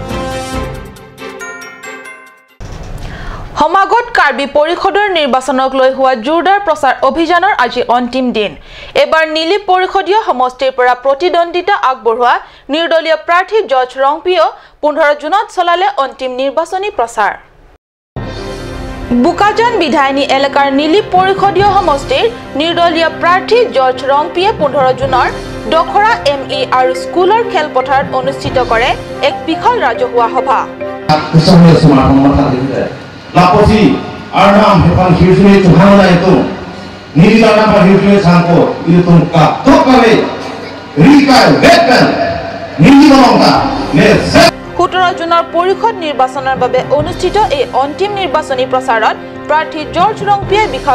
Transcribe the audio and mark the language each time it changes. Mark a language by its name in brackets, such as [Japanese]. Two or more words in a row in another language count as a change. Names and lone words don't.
[Assamese] সমাগত কাৰ্বি পৰিষদৰ নিৰ্বাচনক লৈ হোৱা জোৰদাৰ প্ৰচাৰ অভিযানৰ আজি অন্তিম দিন এবাৰ নীলি পৰিষদীয় সমষ্টিৰ পৰা প্ৰতিদ্বন্দ্বিতা আগবঢ়োৱা নিৰ্দলীয় প্ৰাৰ্থী জৰ্জ ৰংপিও 15 জুনত চলালে অন্তিম নিৰ্বাচনী প্ৰচাৰ বুকাজান বিধায়নী এলেকাৰ নীলি পৰিষদীয় সমষ্টিৰ নিৰ্দলীয় প্ৰাৰ্থী জৰ্জ ৰংপিয়ে 15 জুনৰ দখৰা এমই আৰু স্কুলৰ খেলপথাৰত অনুষ্ঠিত কৰে এক বিশাল ৰাজহুৱা সভা Laposi, Arnam, Hepan, Hughley, to Hana, Nilana, Hughley, Sanko, Iltunka, Tokale, Rika, Vetan, Nilonga, 17 জুনৰ পৰিষদ নিৰ্বাচনৰ বাবে অনুষ্ঠিত এই অন্তিম নিৰ্বাচনী প্ৰচাৰত প্ৰাৰ্থী জৰ্জ ৰংপিয়ে বিশাল